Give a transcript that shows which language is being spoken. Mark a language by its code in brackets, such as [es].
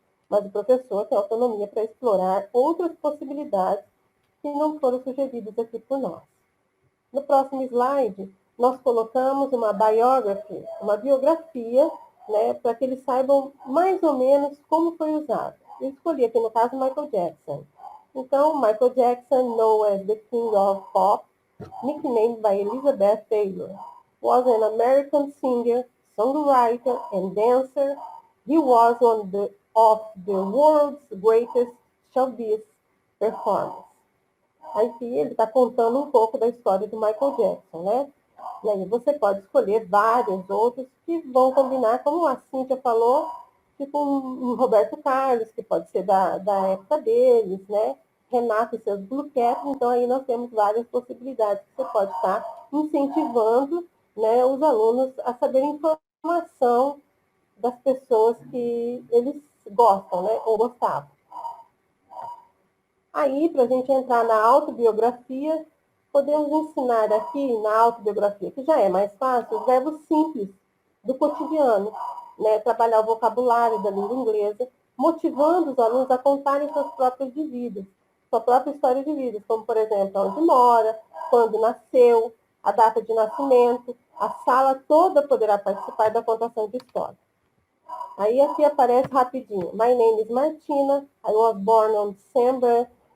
[pt] Mas o professor tem autonomia para explorar outras possibilidades que não foram sugeridas aqui por nós. No próximo slide, nós colocamos uma biography, uma biografia, né, para que eles saibam mais ou menos como foi usado. Eu escolhi aqui, no caso, Michael Jackson. [en] Então, Michael Jackson, known as the King of Pop, nicknamed by Elizabeth Taylor, was an American singer, songwriter, and dancer. He was one of the world's greatest showbiz performers. [pt] Aqui ele está contando um pouco da história do Michael Jackson, né? E aí você pode escolher vários outros que vão combinar, como a Cíntia falou, tipo um Roberto Carlos, que pode ser da época deles, né? Renato e seus Blue Caps. Então aí nós temos várias possibilidades que você pode estar incentivando, né, os alunos a saberem informação das pessoas que eles gostam, né, ou gostavam. Aí, para a gente entrar na autobiografia, podemos ensinar aqui na autobiografia, que já é mais fácil, os verbos simples do cotidiano, né, trabalhar o vocabulário da língua inglesa, motivando os alunos a contarem suas próprias vidas, sua própria história de vida, como, por exemplo, onde mora, quando nasceu, a data de nascimento. A sala toda poderá participar da contação de história. Aí aqui aparece rapidinho. [en] My name is Martina. I was born on December